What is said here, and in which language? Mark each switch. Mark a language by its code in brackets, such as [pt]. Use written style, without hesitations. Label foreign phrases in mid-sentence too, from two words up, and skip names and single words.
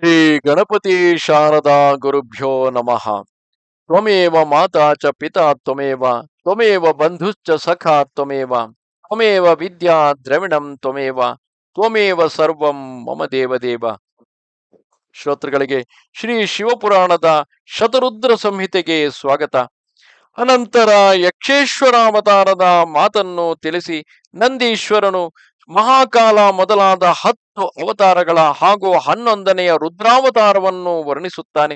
[sa] ಗಣಪತಿ ಶಾರದಾ ಗುರುಭ್ಯೋ ನಮಃ. ತ್ವಮೇವ ಮಾತಾ ಚ ಪಿತಾ ತ್ವಮೇವ ತ್ವಮೇವ ಬಂಧುಶ್ಚ ಸಖಾ ತ್ವಮೇವ ತ್ವಮೇವ ವಿದ್ಯಾ ದ್ರವಿಣಂ ತ್ವಮೇವ ತ್ವಮೇವ ಸರ್ವಂ ಮಮ ದೇವದೇವ. [kn] ಶ್ರೋತೃಗಳಿಗೆ ಶ್ರೀ ಶಿವಪುರಾಣದ ಶತರುದ್ರ ಸಂಹಿತೆಗೆ ಸ್ವಾಗತ. ಅನಂತರ ಯಕ್ಷೇಶ್ವರಾವತಾರದ ಮಾತನ್ನು ತಿಳಿಸಿ ನಂದೀಶ್ವರನು ಮಹಾಕಾಲ ಮೊದಲಾದ 10 ಅವತಾರಗಳ ಹಾಗೂ 11ನೆಯ ರುದ್ರಾವತಾರವನ್ನು ವರ್ಣಿಸುತ್ತಾನೆ.